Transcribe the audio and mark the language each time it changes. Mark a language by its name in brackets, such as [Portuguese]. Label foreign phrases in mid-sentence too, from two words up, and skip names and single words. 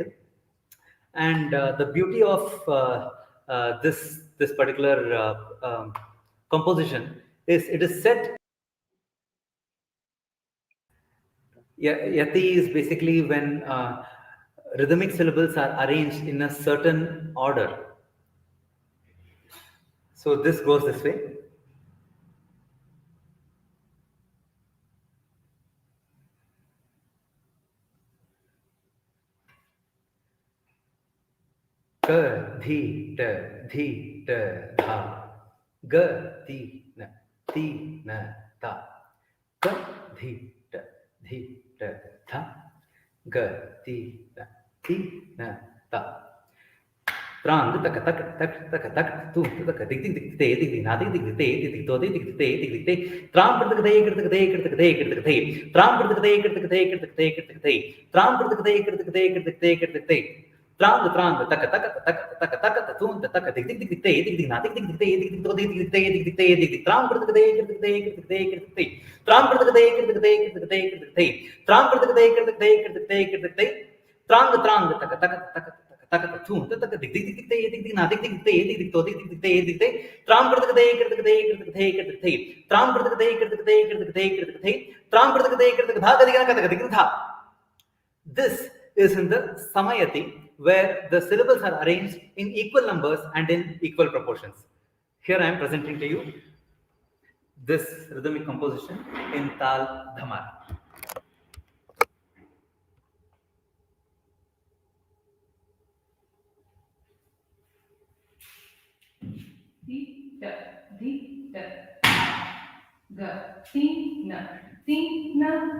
[English] And the beauty of this particular composition is it is set. Yati is basically when rhythmic syllables are arranged in a certain order. So this goes this way. G धी ट धी ट धा ग धी न ता ग धी ट धा ग धी न ता Trang tắc tắc tắc tắc tắc tu tắc tik tik tik te tik tik na tik tik te tik tik to tik tik te tik tik te tram per tik te kir tik te kir tik te kir tik te tram per tik te kir tik te kir tik te kir tik te tram per tik te kir tik te kir tik te kir tik te trang tak tak tak tak tak tu tak tik tik tik te tik tik na tik tik te tik tik to tik tik te tik tik te tik tik tram per tik te kir tik te kir tik te kir tik te tram per tik te kir tik te kir tik te kir tik te tram per tik te kir tik te kir tik te kir tik te trang tak tak tak tak tu tak tik tik tik te tik tik na tik tik te tik tik to tik tik te tik te tram per tik te kir tik te kir tik te kir tik te tram per tik te kir tik te kir tik te kir tik te tram per tik te kir tik dha ka dik dha. This is in the Samayati, where the syllables are arranged in equal numbers and in equal proportions. Here I am presenting to you this rhythmic composition in Tal Dhamar. Di da di da ga ti na